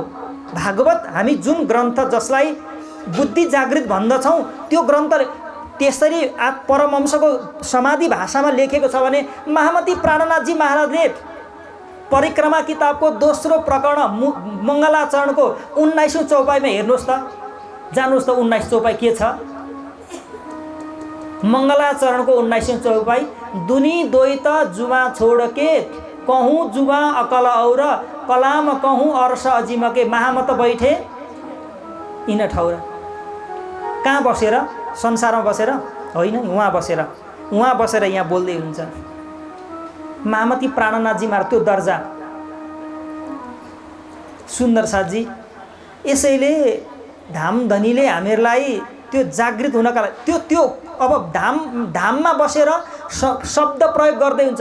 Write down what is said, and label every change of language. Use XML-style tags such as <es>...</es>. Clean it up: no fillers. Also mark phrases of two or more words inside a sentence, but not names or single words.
<ne>भागवत हामी जुन ग्रन्थ जसलाई बुद्धि जागृत भन्दछौँ, त्यो ग्रन्थ त्यसरी परमहंसको समाधि भाषामा लेखेको छ भने महामती प्राणनाथजी महाराजले परिक्रमा किताबको दोस्रो प्रकरण मङ्गलाचरणको 19औं चौपाईमा हेर्नुहोस् त, जानुहोस् त 19 चौपाई के छ। मङ्गलाचरणको 19औं चौपाई,</ne> <hi>दुनी द्वैत जुमा छोड के कहूँ जुमा अकल और कलाम कहूँ अर्ष अजिमके, महामत बैठे यिन ठौर।</hi> <ne>कहाँ बसेर? संसारमा बसेर होइन, उहाँ बसेर यहाँ बोल्दै हुन्छ महामती प्राणनाथजी महाराज। त्यो दर्जा सुन्दर साथजी। यसैले धामधनीले हामीहरूलाई त्यो जागृत हुनका लागि त्यो अब धाममा बसेर शब्द प्रयोग गर्दै हुन्छ।</ne>